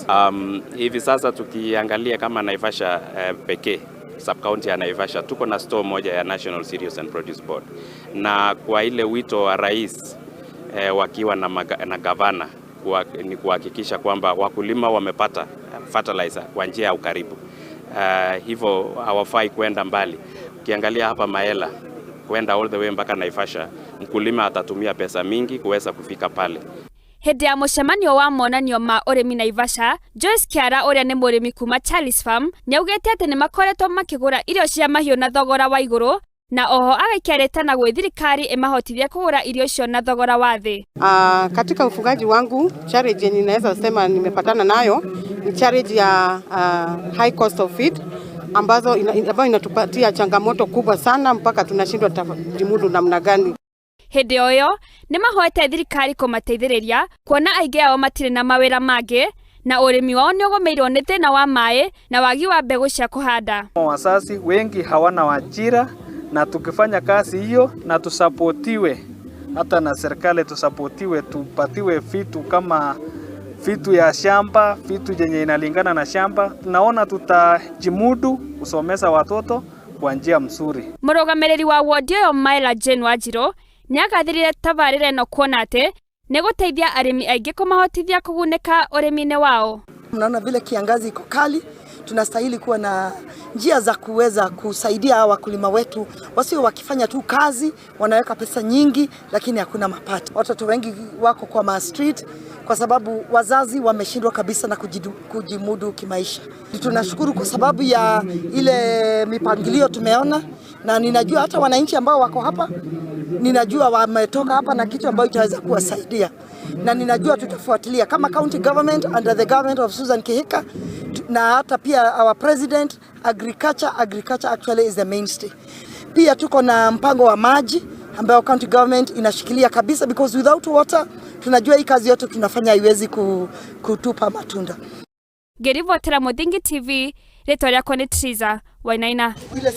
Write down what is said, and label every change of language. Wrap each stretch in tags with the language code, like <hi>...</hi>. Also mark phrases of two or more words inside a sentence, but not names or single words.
<sw>Hivi sasa tukiangalia kama Naivasha pekee, sub-county ya Naivasha, tuko na store moja ya National Cereals and Produce Board, na kwa ile wito wa rais wakiwa na gavana ni kuhakikisha kwamba wakulima wamepata fertilizer kwa njia ya ukaribu. Hivyo hawafai kwenda mbali. Ukiangalia hapa Maela kwenda</sw> <en>all the way</en> <sw>mpaka Naivasha, mkulima atatumia pesa mingi kuweza kufika pale.</sw> <ki>Hĩndĩ ya mũcemanio wa monanio ma ũrĩmi Naivasha, Joyce Kiara ũrĩa nĩ mũrĩmi kuma Charles Farm nĩaugĩte atĩ nĩ makoretwo makĩgũra irio cia mahiũ na thogora wa igũrũ, na oho agaikarĩtana gwĩ thirikari ĩmahotithie kũgũra irio icio na thogora wa thĩ.</ki> <sw>Katika ufugaji wangu, challenge yenye ninaweza sema nimepatana nayo ni challenge ya</sw> <en>high cost of feed</en> <sw>ambayo inatupatia changamoto kubwa sana mpaka tunashindwa tajimudu namna gani.</sw> <ki>Hĩndĩ ĩyo nĩ mahoete thirikari kũmateithĩrĩria kuona aingĩ ao matirĩ na mawĩra mangĩ na ũrĩmi wao nĩ ũgũmĩirwo nĩ thĩna wa maĩ na wagi wa mbegũ cia kũhanda.</ki> <sw>Wazazi wengi hawana ajira, na tukifanya kazi hiyo na tusapotiwe hata na serikali, tusapotiwe, tupatiwe vitu kama vitu ya shamba, vitu yenye inalingana na shamba, tunaona tutajimudu kusomesha watoto kwa njia mzuri.</sw> <ki>Mũrũgamĩrĩri wa ward ĩyo Maela Jane Wanjiru nĩ agathĩrĩire tabarĩra ĩno kuona atĩ nĩ gũteithia arĩmi aingĩ kũmahotithia kũgunĩka ũrĩmi-inĩ wao.</ki> <sw>Mnaona vile kiangazi iko kali, tunastahili kuwa na njia za kuweza kusaidia wakulima wetu wasio wakifanya tu kazi, wanaweka pesa nyingi lakini hakuna mapato. Watoto wengi wako kwa street kwa sababu wazazi wameshindwa kabisa na kujimudu kimaisha. Tunashukuru kwa sababu ya ile mipangilio tumeona, na ninajua hata wananchi ambao wako hapa, ninajua wametoka hapa na kitu ambacho kitaweza kuwasaidia, na ninajua tutafuatilia kama</sw> <en>county government under the government of Susan Kihika,</en> <sw>na hata pia</sw> <en>our president. Agriculture actually is the mainstay.</en> <sw>Pia tuko na mpango wa maji ambao</sw> <en>county government</en> <sw>inashikilia kabisa,</sw> <en>because without water</en> <sw>tunajua hii kazi yote tunafanya haiwezi kutupa matunda.</sw> <ki>Ngĩribotera Mũthingi TV, rĩtwa rĩakwa nĩ Triza Wainaina.</ki>